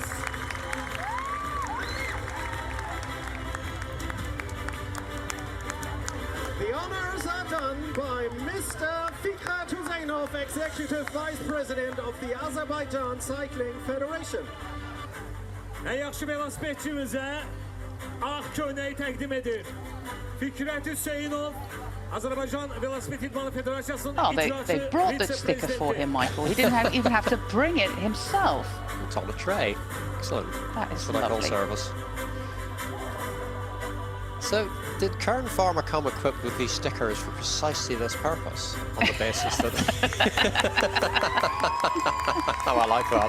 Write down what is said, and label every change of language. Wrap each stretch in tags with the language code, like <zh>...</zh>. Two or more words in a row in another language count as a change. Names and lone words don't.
<en>The honors are done by Mr. Fikret Huseynov, Executive Vice President of the Azerbaijan Cycling Federation.</en> <az>En yaxşı velosipedçimizə ağ köynəyi təqdim edir. Fikret Hüseynov, Azerbaijan Velosiped İdmanı Federasiyası'nın</az> <en>Oh, they brought the sticker for him, Michael. He didn't even have to bring it himself. It's on a tray. Excellent. That is That's what I call lovely. service. So, did Kern Pharma come equipped with these stickers for precisely this purpose? On the basis that... Oh, I like that.</en>